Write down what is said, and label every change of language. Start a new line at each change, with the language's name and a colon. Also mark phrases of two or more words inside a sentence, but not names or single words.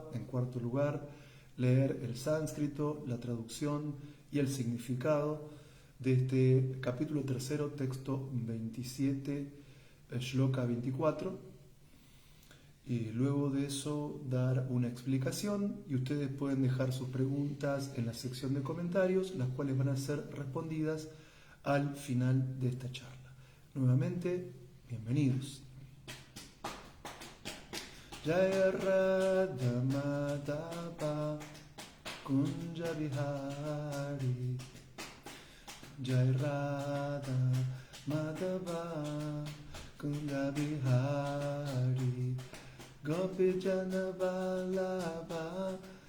Spanish: En cuarto lugar, leer el sánscrito, la traducción y el significado de este capítulo tercero, texto 27, shloka 24. Y luego de eso dar una explicación y ustedes pueden dejar sus preguntas en la sección de comentarios, las cuales van a ser respondidas al final de esta charla. Nuevamente, bienvenidos.
Sanskrit: Jaya Radha Madhava Kunja Vihari, Jaya Radha Madhava Kunja Vihari, Gopi Jana Vallabha